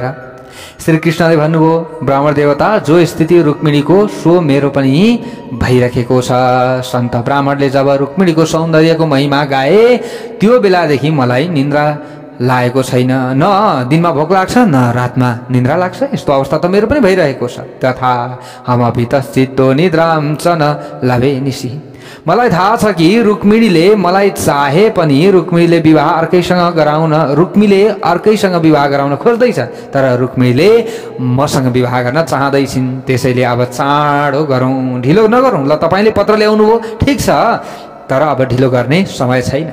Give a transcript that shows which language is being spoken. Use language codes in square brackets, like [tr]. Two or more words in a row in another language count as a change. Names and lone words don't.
[ne] श्रीकृष्णले भन्नुभयो, ब्राह्मण देवता, जो स्थिति रुक्मिणीको सो मेरो पनि भइरहेको छ। सन्त ब्राह्मणले जब रुक्मिणीको सौन्दर्यको महिमा गाए, त्यो बेलादेखि मलाई निन्द्रा लागेको छैन। न दिनमा भोक लाग्छ, न रातमा निन्द्रा लाग्छ। यस्तो अवस्था त मेरो पनि भइरहेको छ। [sa] तथा हमपि तश्चित्तो निद्रां च न लभे निशि। [ne] मलाई थाहा छ कि रुक्मिणीले मलाई चाहे पनि रुक्मिणीले अर्कैसँग विवाह गराउन खोज्दैछ, तर रुक्मिणीले मसँग विवाह गर्न चाहँदैछिन्। त्यसैले अब चाँडो गरौँ, ढिलो नगरौँ। ल तपाईँले पत्र ल्याउनु हो, ठिक छ, तर अब ढिलो गर्ने समय छैन।